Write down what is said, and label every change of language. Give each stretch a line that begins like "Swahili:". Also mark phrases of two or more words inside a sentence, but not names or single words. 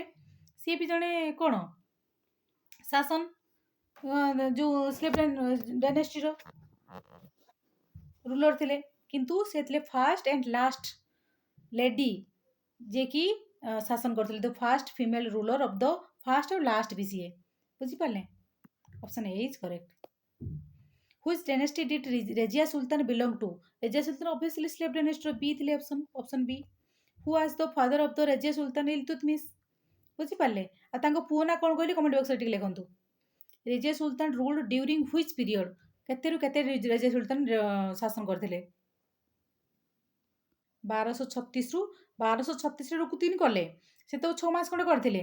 Odia: ସିଏ ବି ଜଣେ କ'ଣ ଶାସନ ଯୋଉ
English: slave dynasty's ruler
Odia: ଥିଲେ, କିନ୍ତୁ ସେ ଥିଲେ
English: first and last lady
Odia: ଯିଏକି ଶାସନ କରିଥିଲେ।
English: the first female ruler of the first
Odia: ଆଉ ଲାଷ୍ଟ ବି ସିଏ।
English: ବୁଝିପାରିଲେ? option A is correct. Which dynasty did Rajia Sultan belong to? Rajia Sultan obviously slave dynasty B ଥିଲେ। option B. Who was the father of the Rajia Sultan Iltutmish?
Odia: ବୁଝିପାରିଲେ? ଆଉ ତାଙ୍କ ପୁଅ ନା କ'ଣ କହିଲେ
English: comment boxରେ
Odia: ଟିକେ ଲେଖନ୍ତୁ।
English: Rezia Sultan ruled during which period?
Odia: କେତେରୁ କେତେ ରେଜିଆ ସୁଲତାନ ଶାସନ କରିଥିଲେ? 1236ରୁ 1236ରେ ରୁକୁତିନି କଲେ, ସେ ତ 6 ମାସ ଖଣ୍ଡେ କରିଥିଲେ।